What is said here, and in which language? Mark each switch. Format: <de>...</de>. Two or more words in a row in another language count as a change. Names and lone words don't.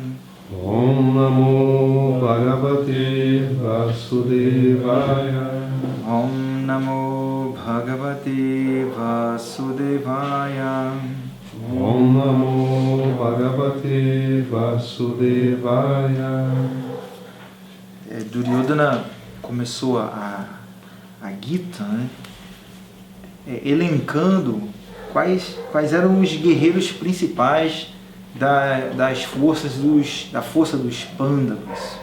<sa>Om Namo Bhagavate Vasudevaya. Om Namo Bhagavate Vasudevaya. Om Namo Bhagavate Vasudevaya.</sa> <pt>Duryodhana começou a Gita, né? Elencando quais eram os guerreiros principais da força dos Pandavas.</pt>